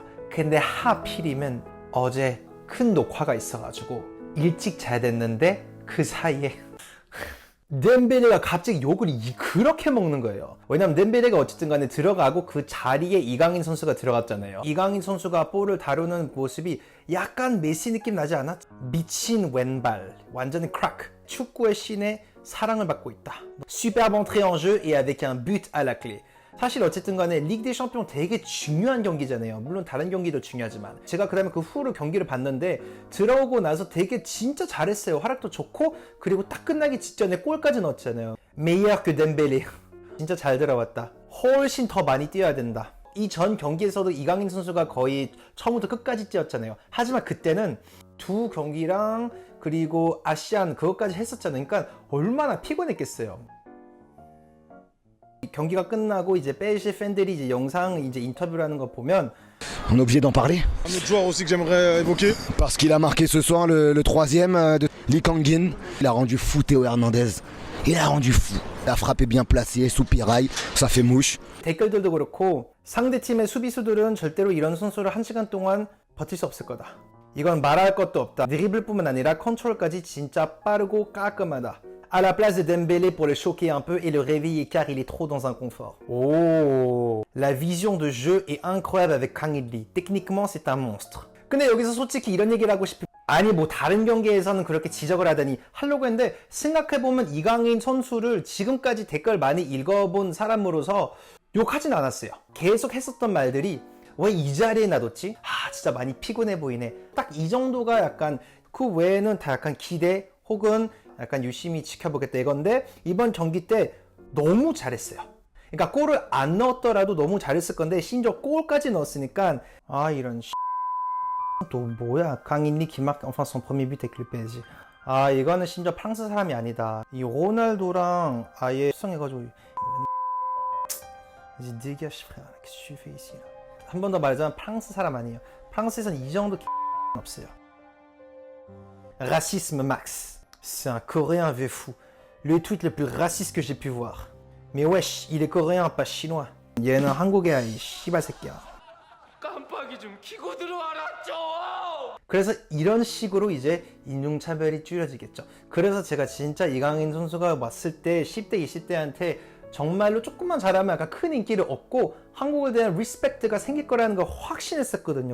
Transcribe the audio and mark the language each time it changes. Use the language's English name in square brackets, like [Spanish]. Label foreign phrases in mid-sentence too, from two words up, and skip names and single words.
[Korean] 근데 하필이면 어제 큰 녹화가 있어가지고 일찍 자야 됐는데 그 사이에 덴벨레가 갑자기 욕을 그렇게 먹는 거예요. 왜냐면 덴벨레가 어쨌든 간에 들어가고 그 자리에 이강인 선수가 들어갔잖아요. 이강인 선수가 볼을 다루는 모습이 약간 메시 느낌 나지 않아? 미친 왼발, 완전히 크락. 축구의 신의 사랑을 받고 있다. [French] Superbe entrée en jeu et avec un but à la clé. [Korean] 사실 어쨌든 간에 리그 대 챔피언 되게 중요한 경기잖아요. 물론 다른 경기도 중요하지만 제가 그다음에 그 후로 경기를 봤는데 들어오고 나서 되게 진짜 잘했어요. 활약도 좋고 그리고 딱 끝나기 직전에 골까지 넣었잖아요. [French] Meilleur que Dembélé. [Korean] 진짜 잘 들어왔다. 훨씬 더 많이 뛰어야 된다. 이 전 경기에서도 이강인 선수가 거의 처음부터 끝까지 뛰었잖아요. 하지만 그때는 두 경기랑 그리고 아시안 그것까지 했었잖아요. 그러니까 얼마나 피곤했겠어요. 경기가 끝나고 이제 PSG 팬들이 이제 영상 이제 인터뷰라는 거 보면 [French] On est obligé d'en parler. Un autre joueur aussi que j'aimerais évoquer. Parce qu'il a marqué ce soir le troisième de Lee Kang-in. Il a rendu fou Théo Hernandez. Il a rendu fou. La frappe est bien placée, sous piraille, ça fait mouche. [Korean] 댓글들도 그렇고 상대팀의 수비수들은 절대로 이런 선수를 1시간 동안 버틸 수 없을 거다. 이건 말할 것도 없다. 드리블뿐만 아니라 컨트롤까지 진짜 빠르고 깔끔하다. [French] À la place de Dembélé pour le choquer un peu et le réveiller car il est trop dans un confort. Oh, la vision de jeu est incroyable avec Kang In-lee. Techniquement, c'est un monstre. [Korean] 근데 여기서 솔직히 이런 얘기를 하고 싶어. 아니 뭐 다른 경기에서는 그렇게 지적을 하다니 하려고 했는데 생각해보면 이강인 선수를 지금까지 댓글 많이 읽어본 사람으로서 욕하진 않았어요. 계속 했었던 말들이 왜 이 자리에 놔뒀지? 아 진짜 많이 피곤해 보이네. 딱 이 정도가 약간 그 외에는 다 약간 기대 혹은 약간 유심히 지켜보겠다 이건데 이번 경기 때 너무 잘했어요. 그러니까 골을 안 넣었더라도 너무 잘했을 건데 심지어 골까지 넣었으니까 아 이런 또 뭐야 강인리 기막 [French] enfin son premier but avec le PSG. [Korean] 아 이거는 심지어 프랑스 사람이 아니다. 이 호날두랑 아예 수성해가지고 이제 [French] dégage frère. Qu'est-ce que tu fais ici? [Korean] 한 번 더 말하자면 프랑스 사람 아니에요. 프랑스에선 이 정도 없어요. [French] Racisme max. C'est un Coréen vieux fou. Le tweet le plus raciste que j'ai pu voir. Mais wesh, il est coréen, pas chinois. [Korean] 얘는 한국애야, 이 씨발 새끼야. 깜빡이 좀 켜고 들어와라 좀! 그래서 이런 식으로 이제 인종차별이 줄여지겠죠. 그래서 제가 진짜 이강인 선수가 왔을 때 10대, 20대한테 정말로 조금만 잘하면 약간 큰 인기를 얻고 한국에 대한 리스펙트가 생길 거라는 걸 확신했었거든요.